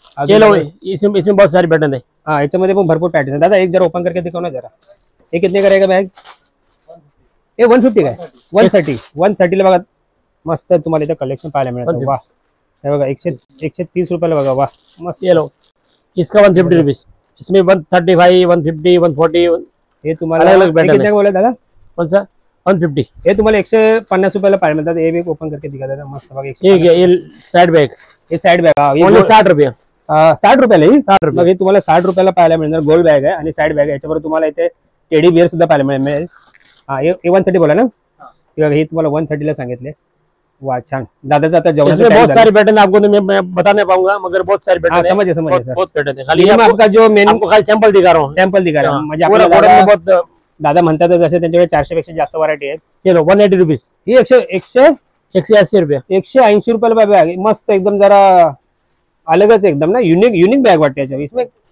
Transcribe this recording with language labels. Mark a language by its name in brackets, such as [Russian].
[Hindi] ये लो, इसमें बहुत सारे पैटर्न है. [Marathi] हाँ, याच्यामध्ये पण भरपूर पॅटर्न आहे. [Hindi] दादा एक जरा ओपन करके दिखाओ ना जरा. ये कितने का रहेगा बैग? ये 150 का है. [Marathi] 130 ला बघा. मस्त तुम्हाला इथं कलेक्शन पाहायला मिळतं. वाह, हे बघा 130 रुपयाला बघा. वाह, मस्त. [Hindi] ये लो, इसका 150 रुपीज. इसमें 135, 150, 140. हे तुम्हाला अलग कितने का बोला दादा? कौन सा? 150. [Marathi] हे तुम्हाला 150 रुपयाला पाहायला मिळतात. [Hindi] हे भी ओपन करके दिखा दादा. मस्त बघा. ये साइड बैग. हे साइड बैग ओनली 60 रुपये. [Marathi] 60 रुपयाला. [Hindi] 60 रुपये. [Marathi] हे तुम्हाला 60 रुपयाला पाहायला मिळणार. गोल्ड बॅग आहे आणि साइड बॅग आहे. याच्याबरोबर तुम्हाला इथे टेडी बिअर सुद्धा पाहायला मिळेल. हा, [Hindi] ये 130 बोला ना. [Marathi] हे तुम्हाला 130 ला सांगितले. वाह, छान. दादाचा आता [Hindi] इसमें बहुत सारे पैटर्न आपको मैं बता नहीं पाऊंगा, मगर बहुत सारे पैटर्न. समझे बहुत पैटर्न है. खाली आपका जो मेन आपको खाली सैंपल दिखा रहा हूँ. सॅम्पल दिखा रहा हूँ. म्हणजे पूरा गोल्डन में बहुत. [Marathi] दादा म्हणतात जसे त्यांच्याकडे 400 पेक्षा जास्त व्हरायटी आहे. [Hindi] ये लो 180 रुपीज. [Marathi] ही 180 रुपये. 180 रुपयाला बॅग. मस्त एकदम जरा अलगच एकदम ना. यूनिक बैग वाटते याच्यावर.